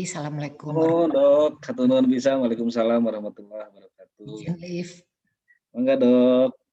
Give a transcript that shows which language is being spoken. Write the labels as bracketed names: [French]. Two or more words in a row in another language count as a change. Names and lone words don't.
[Sundanese] Assalamualaikum Oh, Dok. Hatur nuhun bisa. [Arabic] وعليكم السلام ورحمة الله وبركاته. [Indonesian] Izin live. [Sundanese] Mangga, Dok.